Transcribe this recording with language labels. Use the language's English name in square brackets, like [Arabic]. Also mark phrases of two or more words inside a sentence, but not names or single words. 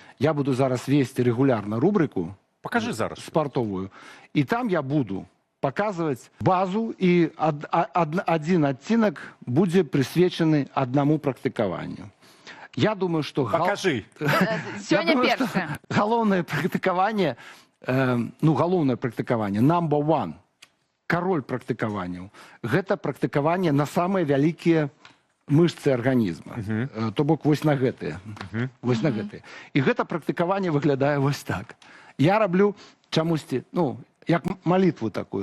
[Russian] Я буду зараз вести регулярно рубрику Покажи зараз. спортовую. И там я буду показывать базу, и один оттенок будет присвячен одному практикованию. Я думаю, что... Покажи. [Belarusian] Сёння першае. Галоўнае практыкаванне, галоўнае практыкаванне, [English] number one, [Belarusian] король практыкаванняў, гэта практыкаванне на самыя вялікія мышцы арганізма. То бок вось на гэтыя. Вось на гэтыя. І гэта практыкаванне выглядае вось так. Я раблю чамусьці, як малітву такую.